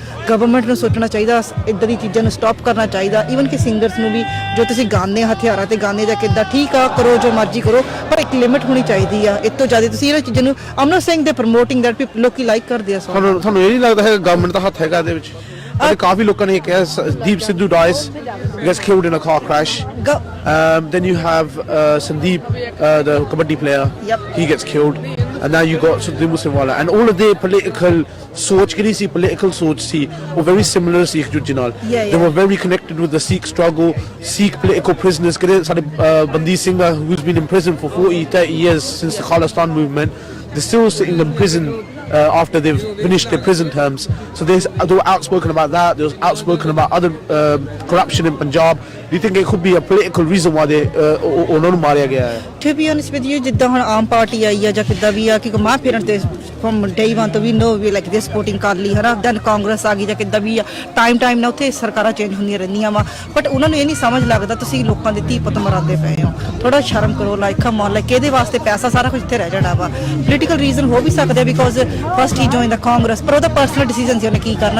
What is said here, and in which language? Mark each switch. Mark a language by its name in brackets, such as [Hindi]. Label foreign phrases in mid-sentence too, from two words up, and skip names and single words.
[Punjabi] ਗਵਰਨਮੈਂਟ ਨੂੰ ਸੋਚਣਾ ਚਾਹੀਦਾ, ਇੱਦਾਂ ਦੀ ਚੀਜ਼ਾਂ ਨੂੰ ਸਟਾਪ ਕਰਨਾ ਚਾਹੀਦਾ। ਈਵਨ ਕਿ ਸਿੰਗਰਸ ਨੂੰ ਵੀ, ਜੋ ਤੁਸੀਂ ਗਾਉਂਦੇ ਹਥਿਆਰਾਂ ਤੇ ਗਾਉਂਦੇ ਜਾਂ ਕਿੱਦਾਂ, ਠੀਕ ਆ, ਕਰੋ ਜੋ ਮਰਜ਼ੀ ਕਰੋ, ਪਰ ਇੱਕ ਲਿਮਿਟ ਹੋਣੀ ਚਾਹੀਦੀ ਆ। ਇਸ ਤੋਂ ਜ਼ਿਆਦਾ ਤੁਸੀਂ ਇਹਨਾਂ ਚੀਜ਼ਾਂ ਨੂੰ, [English] I'm not saying they promoting that people, [Punjabi] ਲੋਕੀ ਲਾਈਕ ਕਰਦੇ ਆ। ਤੁਹਾਨੂੰ ਇਹ ਨਹੀਂ ਲੱਗਦਾ ਹੈ ਗਵਰਨਮੈਂਟ ਦਾ ਹੱਥ ਹੈਗਾ ਇਹਦੇ ਵਿੱਚ? ਕਾਫੀ ਲੋਕਾਂ ਨੇ ਕਿਹਾ [English] ਦੀਪ ਸਿੱਧੂ dies, gets killed in a car crash. Then you have Sandeep, the kabaddi player. Yep. He gets killed, and now you got Sidhu Moosewala, and all of the political [Punjabi] ਸੋਚ ਕਿਹੜੀ ਸੀ, ਪੋਲੀਟੀਕਲ ਸੋਚ ਸੀ, ਉਹ [English] very similar [Punjabi] ਸੀ ਇੱਕ ਦੂਜੇ ਨਾਲ। [English] They were very connected with the Sikh struggle, Sikh political prisoners। [Punjabi] ਕਿਹੜੇ ਸਾਡੇ ਬੰਦੀ ਸਿੰਘ [English] who's been in prison for 40-30 years since the Khalistan movement, they're still sitting in prison after they've finished their prison terms. So they were outspoken about that. They were outspoken about other corruption in Punjab. Do you think it could be a political reason why they [Punjabi] ਉਹਨਾਂ ਨੂੰ ਮਾਰਿਆ ਗਿਆ ਹੈ? [English] To be honest with you, [Punjabi] ਜਿੱਦਾਂ ਹੁਣ ਆਮ ਪਾਰਟੀ ਆਈ ਆ ਜਾਂ ਕਿੱਦਾਂ ਵੀ ਆ, ਕਿ ਮਾਂ ਪੇਰੈਂਟਸ ਦੇ [English] from day one [Punjabi] ਤੋਂ [English] we know we like they supporting [Punjabi] ਕਰ ਲਈ, ਹਨਾ। ਦੈਨ ਕਾਂਗਰਸ ਆ ਗਈ ਜਾਂ ਕਿੱਦਾਂ ਵੀ ਆ, ਟਾਈਮ ਨਾਲ ਉੱਥੇ ਸਰਕਾਰਾਂ ਚੇਂਜ ਹੁੰਦੀਆਂ ਰਹਿੰਦੀਆਂ ਵਾ, ਬਟ ਉਹਨਾਂ ਨੂੰ ਇਹ ਨਹੀਂ ਸਮਝ ਲੱਗਦਾ ਤੁਸੀਂ ਲੋਕਾਂ ਦੇ ਧੀ ਪੁੱਤ ਮਰਾਉਂਦੇ ਪਏ ਹੋ। ਥੋੜਾ ਸ਼ਰਮ ਕਰੋ, [English] like come on, like [Punjabi] ਇਹਦੇ ਵਾਸਤੇ ਪੈਸਾ ਸਾਰਾ ਕੁਝ ਇੱਥੇ ਰਹਿ ਜਾਣਾ ਵਾ। [English] political reason [Punjabi] ਹੋ ਵੀ ਸਕਦੇ [English] because first he join the Congress, [Punjabi] ਪਰ ਉਹਦਾ [English] personal decision [Punjabi] ਸੀ, ਉਹਨੇ ਕੀ ਕਰਨਾ।